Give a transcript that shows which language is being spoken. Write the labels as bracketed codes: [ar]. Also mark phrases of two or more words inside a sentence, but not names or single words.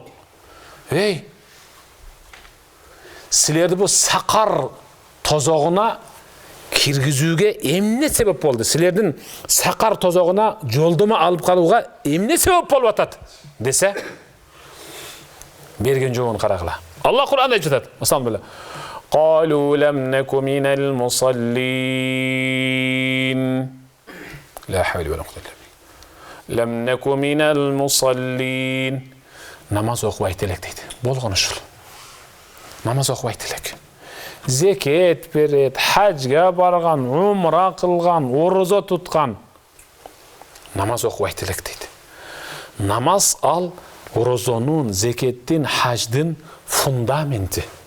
[ky] Эй, силерди бу сақар тозогуна киргизүүгө эмне себеп болду? Силердин сақар тозогуна жолдомо алып калууга эмне себеп болуп атат десе, берген жообун карагыла. Аллах Кур'анда айтып жатат. Мысалы, [ar] قالوا لم نك من المصلين لا حول ولا قوة إلا بالله لم نك من المصلين [ky] намаз окубайт элек дейт. Болгон ушул. Намаз окубайт элек. Зекет берет, хажга барган, умра кылган, орозо туткан. Намаз окубайт элек дейт. Намаз ал орозонун, зекеттин, хаждын фундаменти.